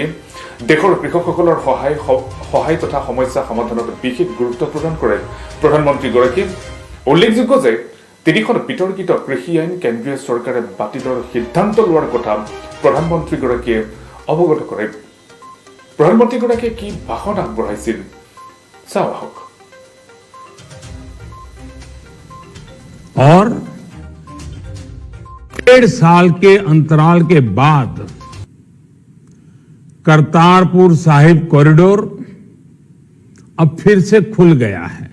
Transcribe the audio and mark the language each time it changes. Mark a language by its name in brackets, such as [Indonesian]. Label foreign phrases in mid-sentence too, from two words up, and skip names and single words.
[Assamese] দেশৰ কৃষকসকলৰ সহায় তথা সমস্যা সমাধানত বিশেষ গুৰুত্ব প্ৰদান কৰে প্ৰধানমন্ত্ৰীগৰাকীয়ে। উল্লেখযোগ্য যে ৩খন বিতৰ্কিত কৃষি আইন কেন্দ্ৰীয় চৰকাৰে বাতিলৰ সিদ্ধান্ত লোৱাৰ কথা প্ৰধানমন্ত্ৰীগৰাকীয়ে অৱগত কৰে। প্ৰধানমন্ত্ৰীগৰাকীয়ে কি ভাষণ আগবঢ়াইছিল চাওঁ আহক। [Hindi] और 1.5 साल के अंतराल के बाद करतारपुर साहिब कॉरिडोर अब फिर से खुल गया है।